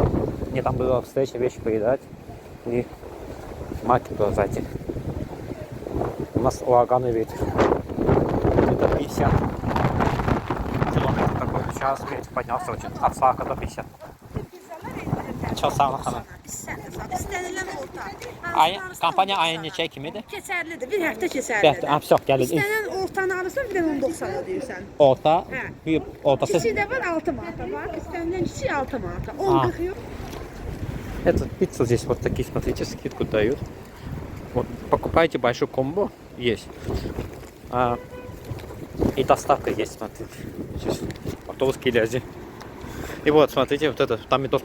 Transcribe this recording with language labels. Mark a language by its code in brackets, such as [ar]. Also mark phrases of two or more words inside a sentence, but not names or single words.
[ru] Мне там была встреча, вещи передать. И маркет туда зайти. У нас ураганный ветер. Где-то 50 километров такой в час ветер поднялся очень. От 40 до 50. [az] Çok sağ olun xanım. İstənilən orta. Kampanya ayın neçə kimidir? Keçərlidir, bir həftə Bir keçərlidir. həftə, çox gəlir. İstənilən ortanı alırsan, bir də 10.90 ödəyirsən. Orta, Hə. ortası. Kiçiyi də var 6 manata var. İstənilən kiçiyi 6 manata. 10.40 yok. [ru] Это пицца здесь вот такие, смотрите, скидку дают. Вот покупайте большой комбо, есть. И доставка есть, смотрите. Сейчас автобусские лязи. И вот, смотрите, вот это, там Доминос.